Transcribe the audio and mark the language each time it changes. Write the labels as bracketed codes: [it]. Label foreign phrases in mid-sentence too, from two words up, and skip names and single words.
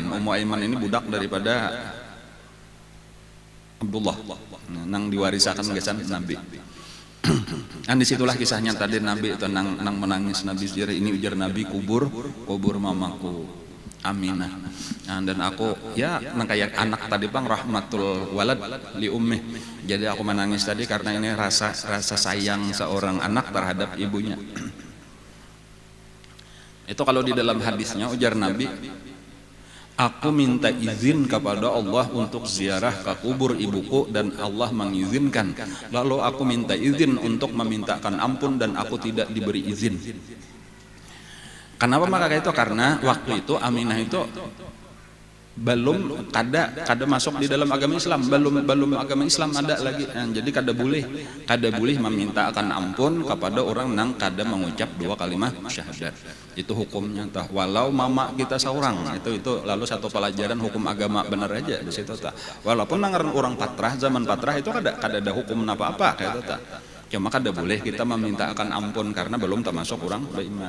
[id] Ummu Aiman ini budak daripada Abdullah. [bjn] Nang diwarisakan gesan Nabi. Disitulah kisahnya tadi Nabi itu nang menangis Nabi sendiri. Ini ujar Nabi kubur mamaku Aminah. Dan aku nang kayak anak tadi bang [ar] رحمة الولد لأمه. [id] Jadi aku menangis tadi karena ini rasa sayang seorang anak terhadap ibunya. Itu kalau di dalam hadisnya ujar Nabi, aku minta izin kepada Allah untuk ziarah ke kubur ibuku dan Allah mengizinkan. Lalu aku minta izin untuk memintakan ampun dan aku tidak diberi izin. Kenapa maka itu? [bjn] Karena waktu itu Aminah itu belum kada masuk di dalam agama Islam, belum agama Islam ada lagi. Jadi kada boleh memintakan ampun kepada orang nang kada mengucap 2 kalimat syahadat. Itu hukumnya walau mama kita seorang. Itu lalu satu pelajaran hukum agama benar aja di situ walaupun nang orang patrah zaman patrah itu kada ada hukum apa-apa kayak itu cuma kada boleh kita memintakan ampun karena belum termasuk orang beriman.